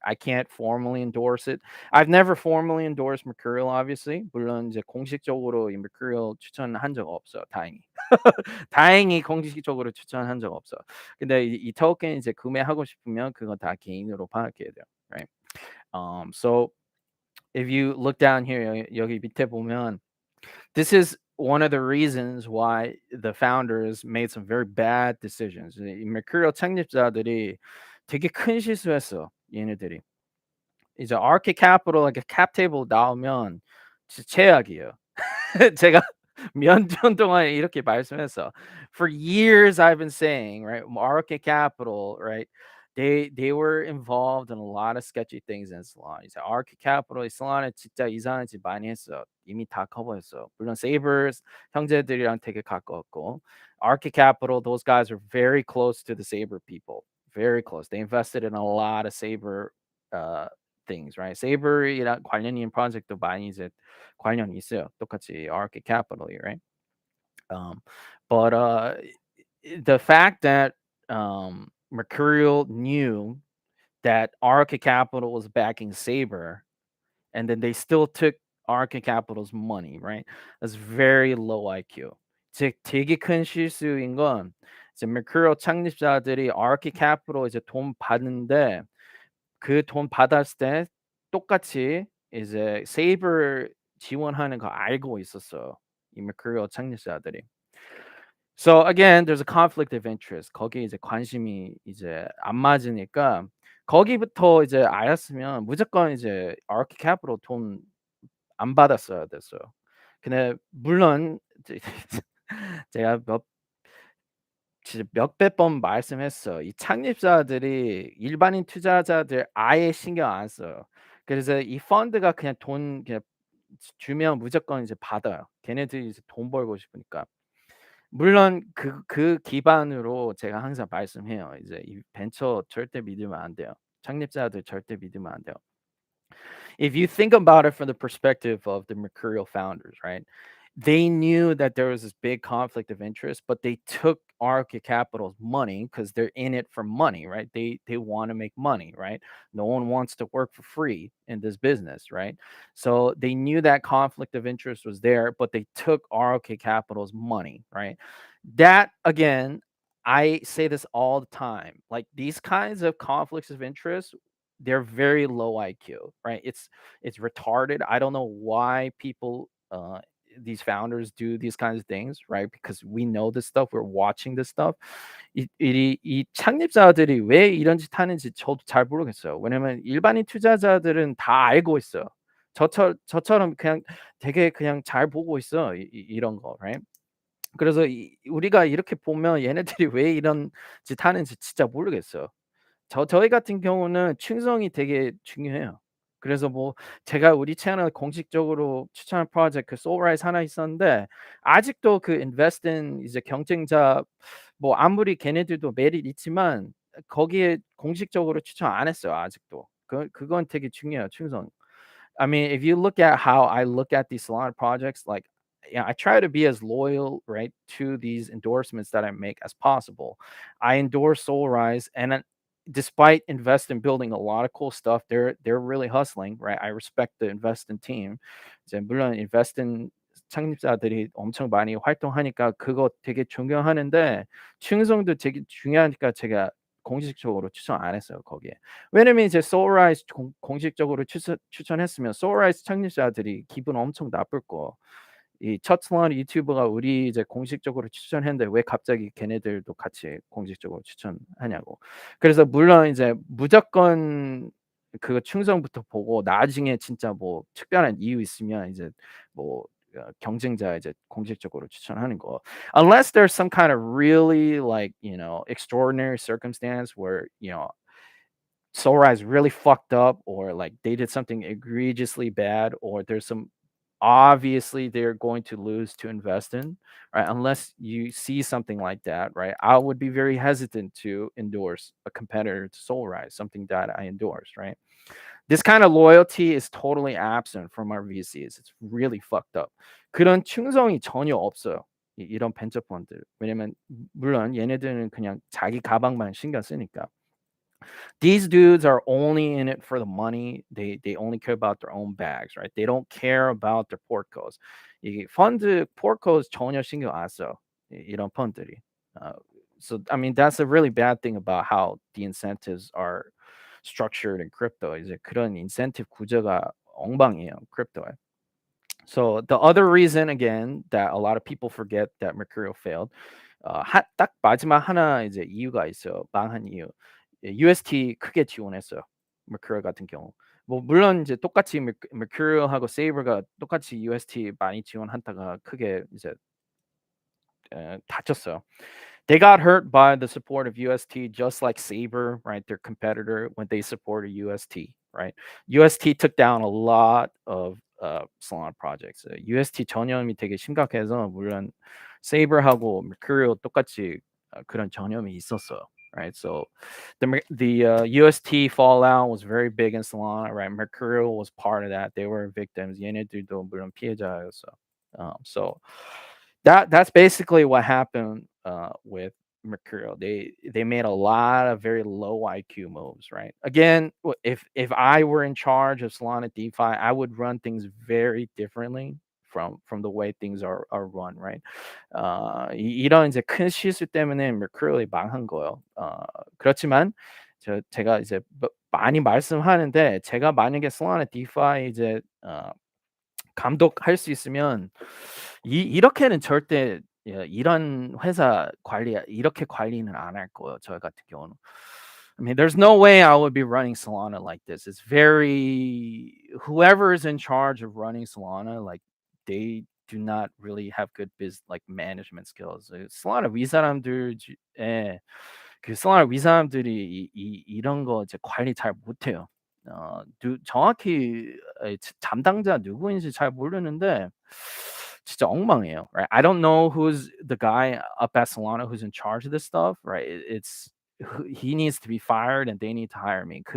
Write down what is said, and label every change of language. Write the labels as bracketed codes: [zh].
[en] I can't formally endorse it. I've never formally endorsed Mercurial, obviously. [ko] 물론 이제 공식적으로 이 Mercurial 추천한 적 없어요. 다행히. 다행히 공식적으로 추천한 적 없어. 근데 이 토큰 이제 구매하고 싶으면 그건 다 개인으로 파악해야 돼요. [en] Right? So if you look down here [ko] 여기 밑에 보면 [en] this is one of the reasons why the founders made some very bad decisions. [ko] 이 Mercurial 창립자들이 되게 큰 실수했어. 얘네들이. 이제 RK Capital 이렇게 캡 테이블 나오면 진짜 최악이에요. 제가 몇 년 동안 이렇게 말씀했어. [en] For years I've been saying, right? Market Capital, right? They were involved in a lot of sketchy things in Solana. [ko] 이제 Arc Capital, Solana 진짜 이상한 짓 많이 했어. 이미 다 커버했어. 물론 Sabers 형제들이랑 되게 가까웠고, [en] Arc Capital, those guys are very close to the Saber people. Very close. They invested in a lot of Saber uh, things, right? [ko] Saber이랑 관련 있는 프로젝트도 많이 이제 관련이 있어요. 똑같이 [en] Arc Capital, right? Um, but the fact that Mercurial knew that Arca Capital was backing Saber, and then they still took Arca Capital's money, right? That's very low IQ. [ko] 즉 되게 큰 실수인 건 이제 Mercurial 창립자들이 Arca Capital 이제 돈 받는데 그 돈 받았을 때 똑같이 이제 세이버 지원하는 거 알고 있었어요. 이 Mercurial 창립자들이. [en] So again, there's a conflict of interest. [ko] 거기에 이제 관심이 이제 안 맞으니까 거기부터 이제 알았으면 무조건 이제 아르키 캐피tal 돈 안 받았어야 됐어요. 근데 물론 이제 제가 진짜 몇백 번 말씀했어요. 이 창립자들이 일반인 투자자들 아예 신경 안 써요. 그래서 이 펀드가 그냥 돈 그냥 주면 무조건 이제 받아요. 걔네들이 이제 돈 벌고 싶으니까. 물론 그 기반으로 제가 항상 말씀해요. 이제 이 벤처 절대 믿으면 안 돼요. 창립자들 절대 믿으면 안 돼요. [en] If you think about it from the perspective of the Mercurial founders, right? They knew that there was this big conflict of interest, but they took Arca Capital's money because they're in it for money, right? They want to make money, right? No one wants to work for free in this business, right? So they knew that conflict of interest was there, but they took Arca Capital's money, right? That again, I say this all the time. Like these kinds of conflicts of interest, they're very low IQ, right? It's retarded. I don't know why people these founders do these kinds of things, right? Because we know this stuff, we're watching this stuff. [ko] 이 창립자들이 왜 이런 짓 하는지 저도 잘 모르겠어요. 왜냐면 일반인 투자자들은 다 알고 있어요. 저처럼 그냥 되게 그냥 잘 보고 있어. 이런 거, right? 그래서 우리가 이렇게 보면 얘네들이 왜 이런 짓 하는지 진짜 모르겠어요. 저희 같은 경우는 충성이 되게 중요해요. 그래서 뭐 제가 우리 채널 공식적으로 추천한 프로젝트 그 소울라이즈 하나 있었는데 아직도 그 인베스트 인 이제 경쟁자 뭐 아무리 걔네들도 메리트 있지만 거기에 공식적으로 추천 안 했어요 아직도. 그건 되게 중요해요 충성. [en] I mean, if you look at how I look at these Solana projects, like, yeah, I try to be as loyal, right, to these endorsements that I make as possible. I endorse Soulrise, and despite invest in building a lot of cool stuff, they're really hustling, right? I respect the investing team. [ko] 이제 물론 investing 창립자들이 엄청 많이 활동하니까 그거 되게 존경하는데 충성도 되게 중요하니까 제가 공식적으로 추천 안 했어요 거기에. 왜냐면 이제 소울라이즈 공식적으로 추천했으면 소울라이즈 창립자들이 기분 엄청 나쁠 거. 이 첫 슬라운 유튜버가 우리 이제 공식적으로 추천했는데 왜 갑자기 걔네들도 같이 공식적으로 추천하냐고. 그래서 물론 이제 무조건 그 충성부터 보고 나중에 진짜 뭐 특별한 이유 있으면 이제 뭐 경쟁자 이제 공식적으로 추천하는 거. [en] Unless there's some kind of really like, extraordinary circumstance where, Sora really fucked up or like they did something egregiously bad or there's some obviously they're going to lose to invest in, right? Unless you see something like that, right? I would be very hesitant to endorse a competitor to Soulrise, something that I endorse, right? This kind of loyalty is totally absent from our VCs. It's really fucked up. [ko] 그런 충성이 전혀 없어요. 이런 벤처 펀드. 왜냐면 물론 얘네들은 그냥 자기 가방만 신경 쓰니까. [en] These dudes are only in it for the money. They only care about their own bags, right? They don't care about their portcos. [ko] 이 펀드 portcos 전혀 신경 안 써. 이런 펀드들이. [en] So I mean that's a really bad thing about how the incentives are structured in crypto. [ko] 이제 그런 incentive 구조가 엉망이에요, crypto에. [en] So the other reason again that a lot of people forget that Mercurial failed, [ko] 딱 마지막 하나 이제 이유가 있어요. 망한 이유. UST 크게 지원했어요. Mercurial 같은 경우. 뭐 물론 이제 똑같이 Mercurial하고 Saber가 똑같이 UST 많이 지원하다가 크게 이제 다쳤어요. [en] They got hurt by the support of UST, just like Saber, right? Their competitor when they supported UST, right? UST took down a lot of Solana projects. [ko] UST 전염이 되게 심각해서 물론 Saber하고 Mercurial 똑같이 그런 전염이 있었어요, right? [en] So the UST fallout was very big in Solana, right? Mercurial was part of that. They were victims. [ko] 얘네들도 물론 피해자였어. [en] So that's basically what happened with Mercurial. They made a lot of very low IQ moves, right? Again, if I were in charge of Solana DeFi, I would run things very differently from the way things are run, right? [ko] 이런 이제 큰 실수 때문에 Mercurial이 망한 거예요. 그렇지만 제가 이제 많이 말씀하는데 제가 만약에 Solana DeFi 이제 감독할 수 있으면 이렇게는 절대 이런 회사 관리 이렇게 관리는 안 할 거예요, 저 같은 경우는. [en] I mean, there's no way I would be running Solana like this. It's very whoever is in charge of running Solana, like they do not really have good like management skills. [ko] Solana 위 사람들 그 Solana 위 사람들이 이런 거 이제 관리 잘 못해요. 정확히 담당자 누구인지 잘 모르는데 진짜 엉망이에요. [en] Right? I don't know who's the guy up at Solana who's in charge of this stuff. Right? It's he needs to be fired and they need to hire me.